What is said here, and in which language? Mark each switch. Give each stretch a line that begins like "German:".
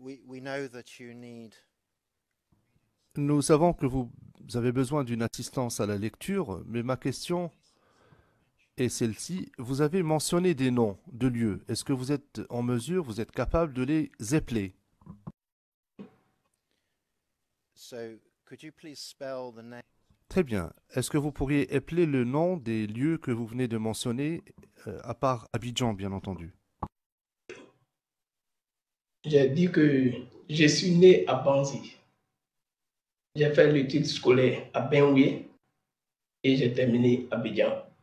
English: we know that you need
French: Nous savons que vous avez besoin d'une assistance à la lecture, mais ma question est celle-ci. Vous avez mentionné des noms de lieux. Est-ce que vous êtes en mesure, vous êtes capable de les appeler?
English: so could you please spell the name
French: Très bien. Est-ce que vous pourriez appeler le nom des lieux que vous venez de mentionner, à part Abidjan, bien entendu? J'ai dit que je suis né à Banzi. J'ai fait l'étude scolaire à Benouye et j'ai terminé à Abidjan.